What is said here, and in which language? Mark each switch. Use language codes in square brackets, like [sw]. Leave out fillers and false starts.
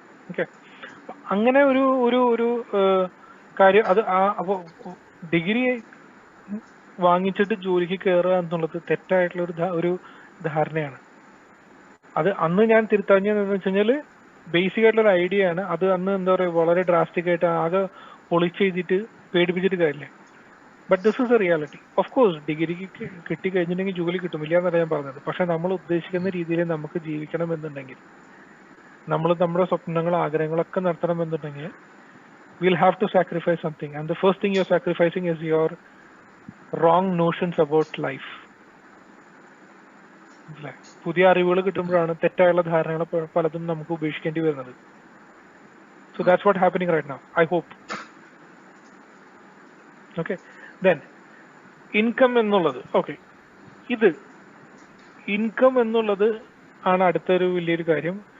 [ml] Okay. അങ്ങനെ ഒരു കാര്യം അത് അപ്പോ ഡിഗ്രി വാങ്ങിച്ചിട്ട് ജോലിക്ക് കയറുക എന്നുള്ളത് തെറ്റായിട്ടുള്ള ഒരു ധാരണയാണ്. അത് അന്ന് ഞാൻ തിരുത്തഞ്ഞെന്ന് വെച്ച് കഴിഞ്ഞാല് ബേസിക് ആയിട്ടുള്ള ഒരു ഐഡിയ ആണ്. അത് അന്ന് എന്താ പറയുക, വളരെ ഡ്രാസ്റ്റിക് ആയിട്ട് ആകെ പൊളിച്ച് ചെയ്തിട്ട് പേടിപ്പിച്ചിട്ട് കാര്യമില്ല. [en] But this is a reality. [ml] Of course ഡിഗ്രിക്ക് കിട്ടി കഴിഞ്ഞിട്ടുണ്ടെങ്കിൽ ജോലി കിട്ടും, ഇല്ല എന്നല്ല ഞാൻ പറഞ്ഞത്. പക്ഷെ നമ്മൾ ഉദ്ദേശിക്കുന്ന രീതിയിൽ നമുക്ക് ജീവിക്കണം എന്നുണ്ടെങ്കിൽ, നമ്മൾ നമ്മുടെ സ്വപ്നങ്ങൾ ആഗ്രഹങ്ങളൊക്കെ നടത്തണം എന്നുണ്ടെങ്കിൽ [en] we'll have to sacrifice something, and the first thing you're sacrificing is your wrong notions about life. [ml] പുതിയ അറിവുകൾ കിട്ടുമ്പോഴാണ് തെറ്റായുള്ള ധാരണകൾ പലതും നമുക്ക് ഉപേക്ഷിക്കേണ്ടി വരുന്നത്. [en] So that's what happening right now, I hope. [ml] Okay. Then income എന്നുള്ളത്, ഓക്കെ, ഇത് ഇൻകം എന്നുള്ളത് ആണ് അടുത്തൊരു വലിയൊരു കാര്യം.